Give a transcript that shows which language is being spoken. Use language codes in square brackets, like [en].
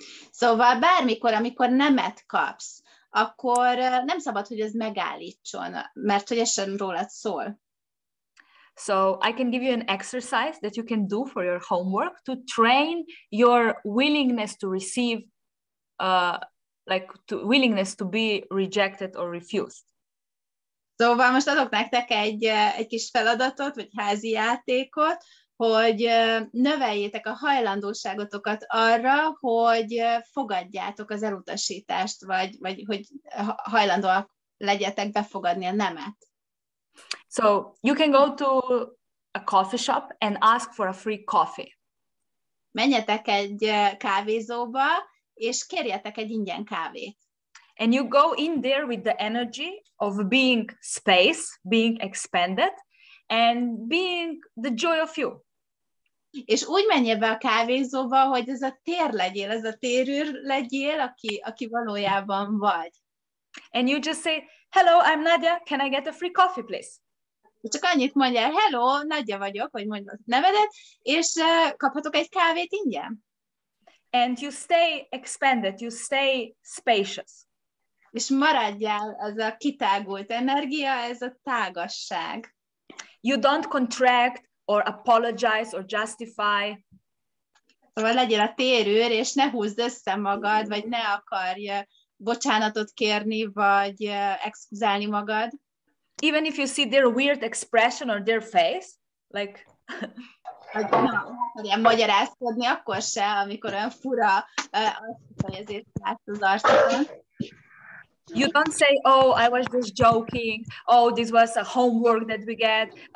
[hu] Szóval bármikor, amikor nemet kapsz, akkor nem szabad, hogy ez megállítson, mert hogy ez sem rólad szól. [en] So I can give you an exercise that you can do for your homework to train your willingness to receive, willingness to be rejected or refused. [hu] Szóval most adok nektek egy kis feladatot, vagy házi játékot, hogy növeljétek a hajlandóságotokat arra, hogy fogadjátok az elutasítást, vagy hogy hajlandóak legyetek befogadni a nemet. [en] So you can go to a coffee shop and ask for a free coffee. [hu] Menjetek egy kávézóba, és kérjetek egy ingyen kávét. [en] And you go in there with the energy of being space, being expanded, and being the joy of you. [hu] És úgy menjél be a kávézóba, hogy ez a tér legyél, ez a térűr legyél, aki valójában vagy. [en] And you just say, hello, I'm Nadia, can I get a free coffee, please? [hu] Csak annyit mondjál, hello, Nadia vagyok, vagy mondj a nevedet, és kaphatok egy kávét ingyen? [en] And you stay expanded, you stay spacious. [hu] És maradjál az a kitágult energia, ez a tágasság. [en] you don't contract or apologize or justify. [hu] Szóval legyél a térőr, és ne húzd össze magad, vagy ne akarj bocsánatot kérni, vagy exkuzálni magad. [en] Even if you see their weird expression or their face, like... [hu] Ilyen magyarázkodni, akkor se, amikor olyan fura kifejezést látsz az arcodon. [en] You don't say, oh, I was just joking. Oh, this was a homework that we get.